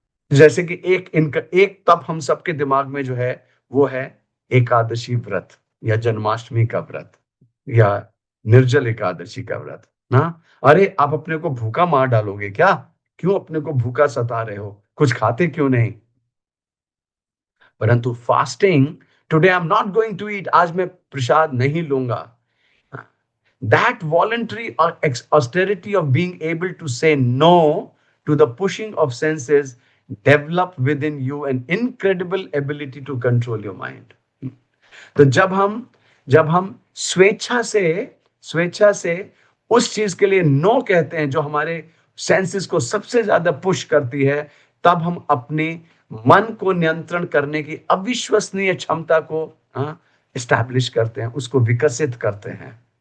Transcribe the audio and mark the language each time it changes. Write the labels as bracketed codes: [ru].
[hi] जैसे कि एक तप हम सबके दिमाग में जो है वो है एकादशी व्रत, या जन्माष्टमी का व्रत, या निर्जल एकादशी का व्रत ना। अरे आप अपने को भूखा मार डालोगे क्या? क्यों अपने को भूखा सता रहे हो? कुछ खाते क्यों नहीं? परंतु fasting, [en] today I am not going to eat, [hi] आज मैं प्रसाद नहीं लूंगा। [en] That voluntary austerity of being able to say no to the pushing of senses develop within you an incredible ability to control your mind. [hi] तो जब हम स्वेच्छा से उस चीज के लिए नो कहते हैं जो हमारे सेंसेस को सबसे ज्यादा पुश करती है, तब हम अपने मन को नियंत्रण करने की अविश्वसनीय क्षमता को इस्टेब्लिश करते हैं, उसको विकसित करते हैं।